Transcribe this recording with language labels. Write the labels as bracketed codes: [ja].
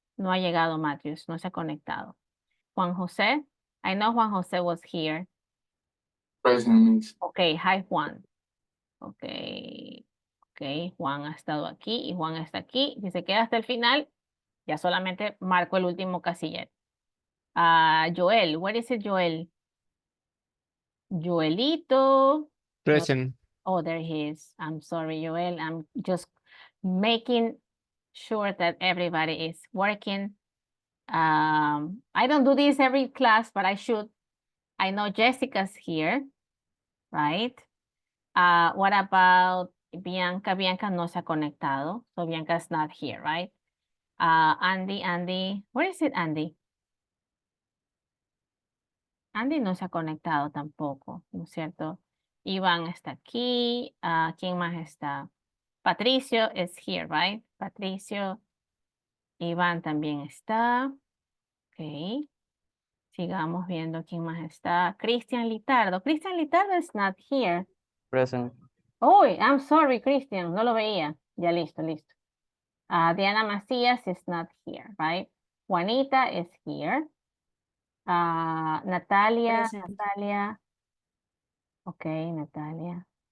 [es] No ha llegado Matthews, no se ha conectado. [en] Juan José, I know Juan José was here. Present. Okay, hi Juan. [es] Okay, okay, Juan ha estado aquí y Juan está aquí. Si se queda hasta el final, ya solamente marco el último casillero. [en] Joel, where is it, Joel? Joelito. Present. Oh, there he is. I'm sorry, Joel. I'm just making sure that everybody is working. I don't do this every class, but I should. I know Jessica's here, right? What about Bianca? Bianca [es] no se ha conectado, [en] so Bianca's not here, right? Andy, where is it, Andy? [es] Andy no se ha conectado tampoco, ¿no es cierto? Iván está aquí. ¿Quién más está? Patricio [en] is here, right? [es] Patricio. Iván también está. Ok. Sigamos viendo quién más está. Cristian Litardo. [en] Cristian Litardo is not here. Present. Oh, I'm sorry, [es] Cristian. No lo veía. Ya listo, listo. [en] Diana Macías is not here, right? Juanita is here. Natalia. Present. Natalia. Okay, Natalia.